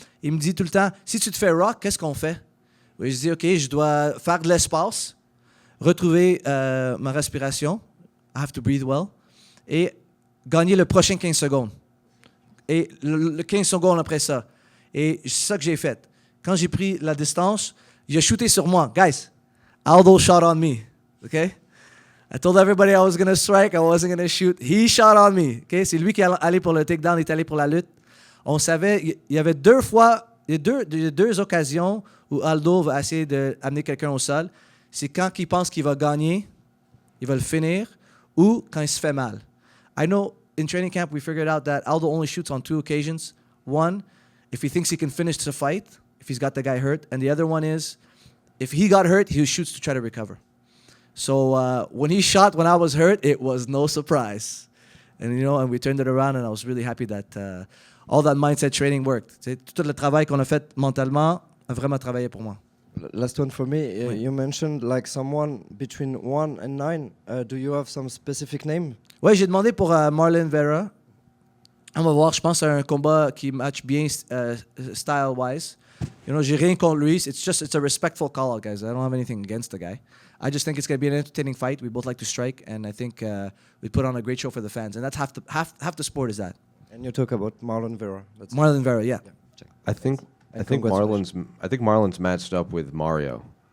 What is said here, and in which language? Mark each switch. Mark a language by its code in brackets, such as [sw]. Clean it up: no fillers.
[fr] Il me dit tout le temps, si tu te fais rock, qu'est-ce qu'on fait? Oui, je dis, OK, je dois faire de l'espace, retrouver ma respiration. [en] I have to breathe well. [fr] Et gagner le prochain 15 secondes. Et le 15 secondes après ça. Et c'est ça que j'ai fait. Quand j'ai pris la distance, il a shooté sur moi. [en] Guys, Aldo shot on me. Okay? I told everybody I was going to strike, I wasn't going to shoot. He shot on me. Okay? [fr] C'est lui qui est allé pour le takedown, il est allé pour la lutte. On savait, il y avait deux occasions où Aldo va essayer d'amener quelqu'un au sol. C'est quand il pense qu'il va gagner, il va le finir, ou quand il se fait mal. [en] I know in training camp we figured out that Aldo only shoots on 2 occasions. One, if he thinks he can finish the fight, if he's got the guy hurt. And the other one is, if he got hurt, he shoots to try to recover. So when he shot when I was hurt, it was no surprise. And we turned it around and I was really happy that all that mindset training worked. [fr] Tout le travail qu'on a fait mentalement a vraiment travaillé pour moi. [en] Last one for me. [fr] Oui. [en] You mentioned like someone between 1 and 9. Do you have some specific name? [fr] Oui, j'ai demandé pour Marlon Vera. On va voir, je pense à un combat qui match bien style-wise. J'ai rien contre lui. [en] It's a respectful call-out, guys. I don't have anything against the guy. I just think it's going to be an entertaining fight. We both like to strike, and I think we put on a great show for the fans. And that's half the sport is that. And you talk about Marlon Vera. That's Marlon Vera, yeah. check. I think congratulations. Marlon's matched up with Mario.